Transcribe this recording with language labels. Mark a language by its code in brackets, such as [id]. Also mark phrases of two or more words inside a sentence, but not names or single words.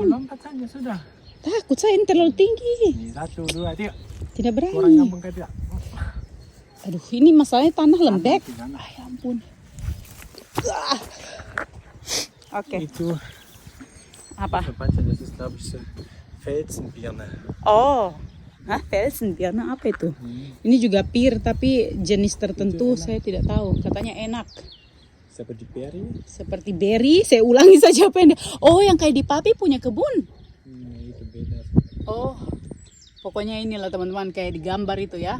[id] Lompat saja sudah. Takut saya ini terlalu tinggi. Ini 1, 2, 3. Tidak Orang berani. ngambung ke dia. Aduh ini masalahnya tanah lembek. Ah, ya ampun. Oke. Itu Apa? [de] baca das ist glaube ich Felsenbirne. [id] Oh. Felsenbirne apa itu? Ini juga pir tapi jenis tertentu saya tidak tahu. Katanya enak. Seperti berry. Seperti berry. Saya ulangi saja apa yang oh yang kayak di papi punya kebun. Itu beda. Oh. Pokoknya inilah teman-teman kayak di gambar itu ya.